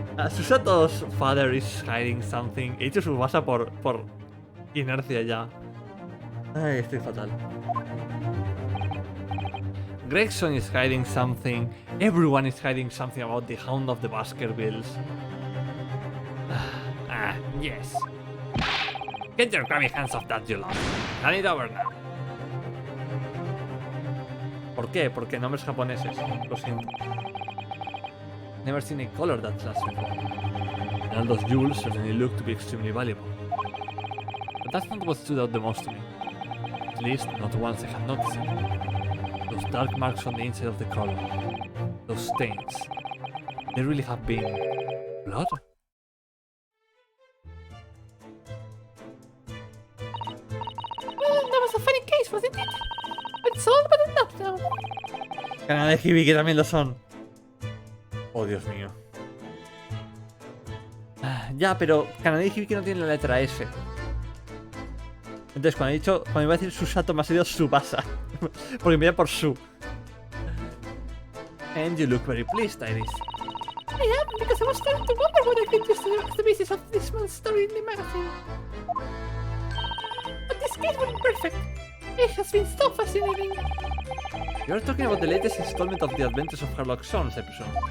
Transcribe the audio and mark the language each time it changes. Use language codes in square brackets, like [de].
[en] Susato's father is hiding something. [es] He dicho Subasa por inercia ya. Ay, estoy fatal. [en] Gregson is hiding something. Everyone is hiding something about the Hound of the Baskervilles. Yes. Get your crummy hands off that, you lot. Hand it over now. [es] ¿Por qué? Porque nombres japoneses. Lo siento. [en] Never seen a color that lasts before. All those jewels certainly look to be extremely valuable. But that's not what stood out the most to me. At least, not once I had noticed it. Those dark marks on the inside of the collar. Those stains. They really have been... blood? Well, that was a funny case, wasn't it? It's all but enough now. [es] Canal de Hibi, que también lo son. Oh, Dios mío. Ya, pero Canal de Hibi que no tiene la letra S. Entonces, cuando iba a decir Susato, me ha salido Subasa. Porque me iba por Su. [en] And you look very pleased, Iris. I am, because I was starting to wonder what I could use as the basis of this month's story in the magazine. But this case wasn't perfect. It has been so fascinating. You're talking about the latest installment of the Adventures of Sherlock Holmes episode.